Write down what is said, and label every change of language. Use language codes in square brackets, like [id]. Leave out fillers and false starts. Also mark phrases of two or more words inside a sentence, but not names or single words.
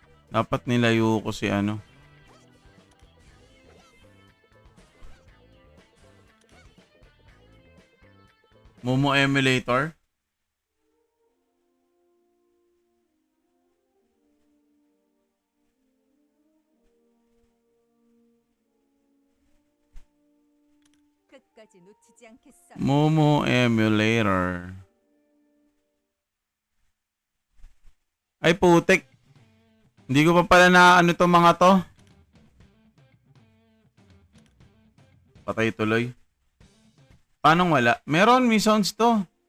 [tl] Dapat nilayo ko si ano. Momo Emulator. [ko] 끝까지 놓치지 않겠어. [tl] Momo Emulator. Ay putik. Hindi ko pa pala na ano to mga to. Patay tuloy. Paano wala? Meron, may sounds to.